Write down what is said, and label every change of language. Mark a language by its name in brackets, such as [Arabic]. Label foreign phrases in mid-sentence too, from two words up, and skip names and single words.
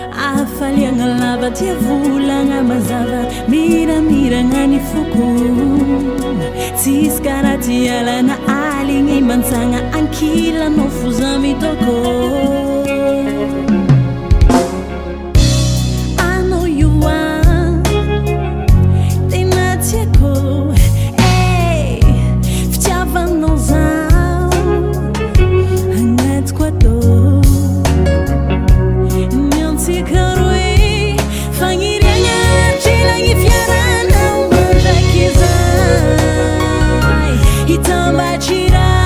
[Malagasy] Afaliana lava dia volana mazava, miramirana ny foko. Tsisy karaha tsy alana aligny mantsana, ankilanao fo za mitoko. [English] I know you are, [Malagasy] tena tsy haiko. Hey, fitiavanao zaho, agnatiko atao. Ny antsika roe, fagniriana, trelagny fiarana, mandraky izay, hitambatry iray.